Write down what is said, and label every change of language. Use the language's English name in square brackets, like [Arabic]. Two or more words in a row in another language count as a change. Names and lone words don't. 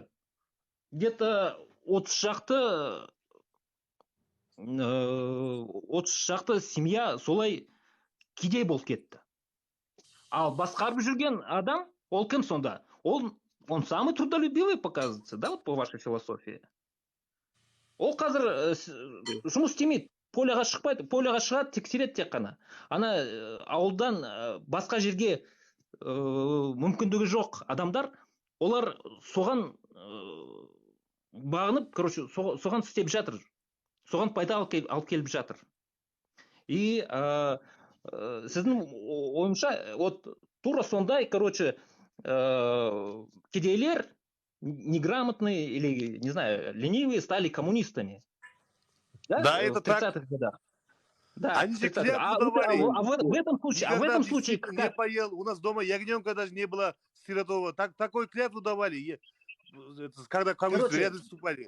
[Kazakh] Где-то 30 шақты семья солай кедей болып кетті. Ал басқарып жүрген адам, ол кім сонда? [Russian] Он самый трудолюбивый, показывается, да, вот по вашей философии. [Kazakh] Ол қазір жұмыс істемейді, поляға шықпайды, поляға шығады, тексереді тек қана. Ана ауылдан басқа жерге мүмкіндігі жоқ адамдар, олар соған бағынып, короче, соған істеп жатыр. Соған пайда алып келіп жатыр. [Russian] И [Kazakh] сіздің ойымша, [Russian] вот [Kazakh] тура сондай, [Russian] короче, кедейлер неграмотные или, не знаю, ленивые стали коммунистами. Да, это в 30-х годах. Да, они же клятву давали. В этом случае, как... не поел, у нас дома ягненка даже не было сиротового. Такой клятву давали, когда коммунисты рядом вступали.